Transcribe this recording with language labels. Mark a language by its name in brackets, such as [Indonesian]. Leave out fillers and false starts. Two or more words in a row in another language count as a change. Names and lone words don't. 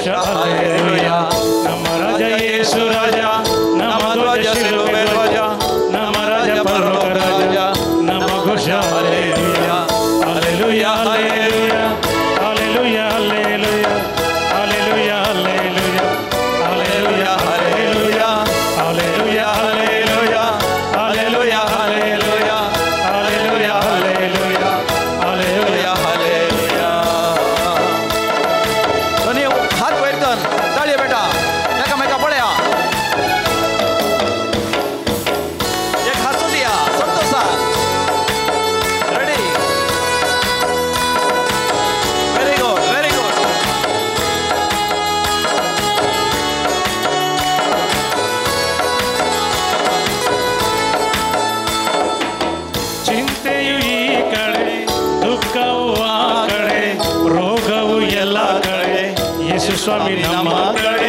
[Kannada] ಹಾಲೆಲೂಯಾ ನಮ್ಮ ರಾಜ ಯೇಸು ರಾಜ ನಮ್ಮ ಧ್ವಜ ಶಿಲುಬೆ ಧ್ವಜ ನಮ್ಮ ರಾಜ ಪರಲೋಕ ರಾಜ ನಮ್ಮ ಘೋಷ ಹಾಲೆಲೂಯಾ ಹಾಲೆಲೂಯಾ ಹಾಲೆಲೂಯಾ ಹಾಲೆಲೂಯಾ ಹಾಲೆಲೂಯಾ ಹಾಲೆಲೂಯಾ ಹಾಲೆಲೂಯಾ ಹಾಲೆಲೂಯಾ ಹಾಲೆಲೂಯಾ ಹಾಲೆಲೂಯಾ ಹಾಲೆಲೂಯಾ ಹಾಲೆಲೂಯಾ ಹಾಲೆಲೂಯಾ ಹಾಲೆಲೂಯಾ ಹಾಲೆಲೂಯಾ [Konkani] हालेलुया. दोन्ही हात वयर कर. ताळयो बेटा. एकामेका पळया. एक हात दिया संतोषान. रेडी. [English] very good very good. [Kannada] ಚಿಂತೆಯು ಈ ಕಡೆ ದುಃಖವು ಆ ಕಡೆ ರೋಗವು ಎಲ್ಲ ಕಡೆ ಯೇಸು ಸ್ವಾಮಿ ನಮ್ಮ ಕಡೆ